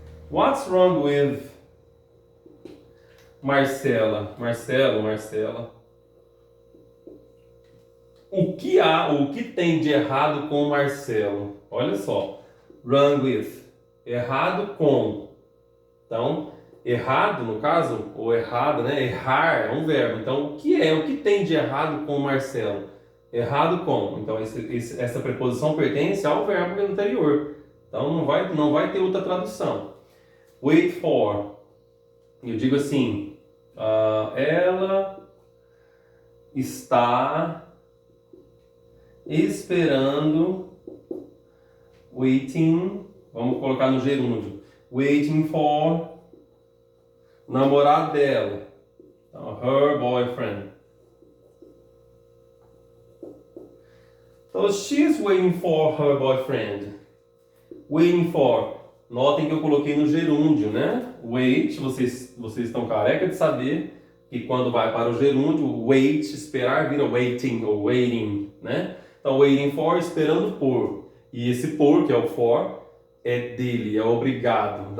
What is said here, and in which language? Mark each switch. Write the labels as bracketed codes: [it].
[en] What's wrong with Marcela? Marcela. [pt] O que tem de errado com Marcelo? Olha só. Wrong with. Errado com. Então, errado, no caso, ou errado, né? Errar é um verbo. Então, o que tem de errado com Marcelo? Errado com. Então, essa preposição pertence ao verbo anterior. Então, não vai ter outra tradução. Wait for. Eu digo assim, ela está esperando, waiting, vamos colocar no gerúndio, waiting for o namorado dela, então, her boyfriend. [en] So she's waiting for her boyfriend. [pt] Waiting for. Notem que eu coloquei no gerúndio, né? Wait, vocês estão careca de saber que quando vai para o gerúndio, wait, esperar, vira waiting ou waiting, né? Então, waiting for, esperando por. E esse por, que é o for, é dele, é obrigado.